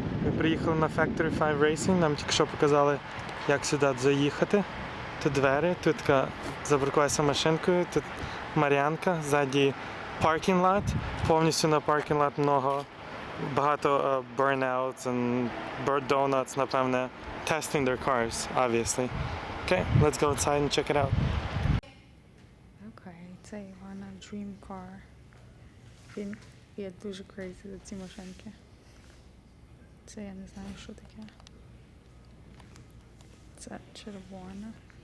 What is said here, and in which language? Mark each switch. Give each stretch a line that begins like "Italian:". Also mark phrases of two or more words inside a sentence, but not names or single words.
Ukrainian: Ми приїхали на Factory 5 Racing, нам тільки що показали, як сюди заїхати. Тут двері, тут така запаркувалася машинкою, тут Мар'янка, ззаді
English: parking lot,
Ukrainian: повністю на
English: parking lot багато burnouts and bird donuts, напевне, testing their cars, obviously. Okay, let's go outside and check it out.
Ukrainian: Окей, це Івана
English: Dream Car.
Ukrainian: Він є дуже crazy за ці машинки. Це я не знаю, що таке. Це червона.